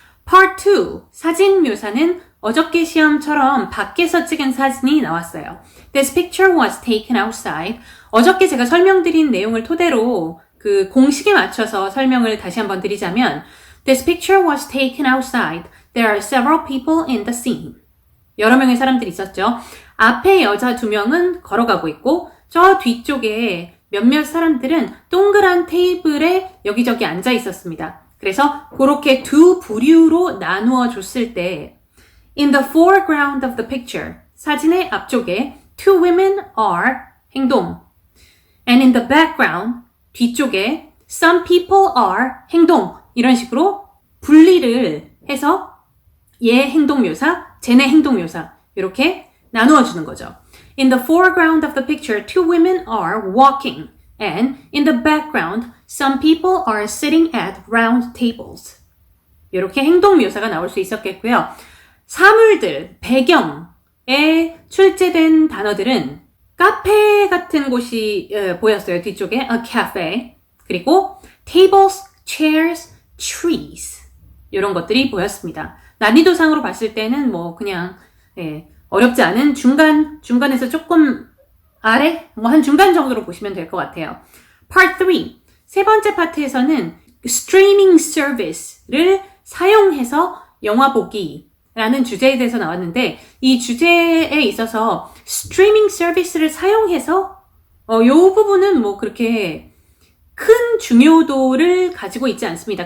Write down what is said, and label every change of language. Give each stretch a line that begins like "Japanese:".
Korean: Part 2, 사진 묘사는 어저께 시험처럼 밖에서 찍은 사진이 나왔어요.
English: This picture was taken outside.
Korean: 어저께 제가 설명드린 내용을 토대로 그 공식에 맞춰서 설명을 다시 한번 드리자면
English: This picture was taken outside. There are several people in the scene.
Korean: 여러 명의 사람들이 있었죠. 앞에 여자 2명은 걸어가고 있고 저 뒤쪽에 몇몇 사람들은 동그란 테이블에 여기저기 앉아 있었습니다. 그래서 그렇게 두 부류로 나누어 줬을 때
English: In the foreground of the picture
Korean: 사진의 앞쪽에
English: two women are
Korean: 행동
English: And in the background
Korean: 뒤쪽에
English: some people are
Korean: 행동 이런 식으로 분리를 해서 얘 행동묘사, 쟤네 행동묘사 이렇게 나누어주는 거죠.
English: In the foreground of the picture, two women are walking. And in the background, some people are sitting at round tables.
Korean: 이렇게 행동묘사가 나올 수 있었겠고요. 사물들, 배경에 출제된 단어들은 카페 같은 곳이 보였어요. 뒤쪽에
English: a cafe.
Korean: 그리고
English: tables, chairs, trees.
Korean: 이런 것들이 보였습니다. 난이도상으로 봤을 때는 뭐 그냥 어렵지 않은 중간에서 조금 아래 한 중간 정도로 보시면 될 것 같아요. Part 3 세 번째 파트에서는
English: streaming service를
Korean: 사용해서 영화 보기라는 주제에 대해서 나왔는데 이 주제에 있어서 streaming service를 사용해서 이 부분은 뭐 그렇게 큰 중요도를 가지고 있지 않습니다.